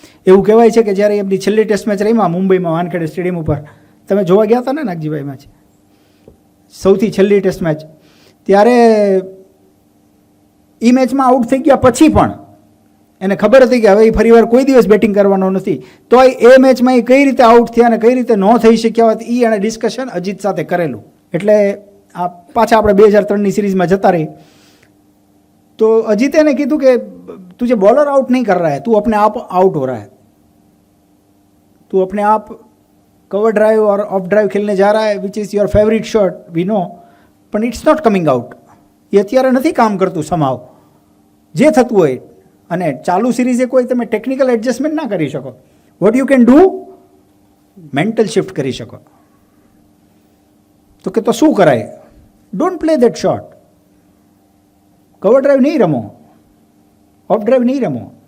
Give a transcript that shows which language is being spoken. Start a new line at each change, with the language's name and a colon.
Gujarati: એવું કહેવાય છે કે જ્યારે એમની છેલ્લી ટેસ્ટ મેચ રહીમાં મુંબઈમાં વાનખેડે સ્ટેડિયમ ઉપર, તમે જોવા ગયા હતા ને નાગજીભાઈ મેચ, સૌથી છેલ્લી ટેસ્ટ મેચ, ત્યારે એ મેચમાં આઉટ થઈ ગયા પછી પણ એને ખબર હતી કે હવે એ ફરીવાર કોઈ દિવસ બેટિંગ કરવાનો નથી. તો એ મેચમાં એ કઈ રીતે આઉટ થયા અને કઈ રીતે ન થઈ શક્યા હોત એ એણે ડિસ્કશન અજીત સાથે કરેલું. એટલે આ પાછા આપણે 2003ની સિરીઝમાં જતા રહી તો
Hindi: अजीत ने कीधु कि तुझे बॉलर आउट नहीं कर रहा है, तू अपने आप आउट हो रहा है, तू अपने आप कवर ड्राइव और ऑफ ड्राइव खेलने जा रहा है
English: which is your favourite shot we know,
Hindi: પણ
English: It's not coming out.
Gujarati: એ અત્યારે નથી કામ કરતું સમાવ જે થતું હોય. અને ચાલુ સિરીઝે કોઈ તમે ટેકનિકલ એડજસ્ટમેન્ટ ના કરી શકો.
English: what you can do,
Gujarati: mental shift કરી શકો. તો કે તો શું કરાય?
English: Don't play that shot.
Gujarati: Cover drive નહીં રમો, ઓફ ડ્રાઈવ નહીં રમો.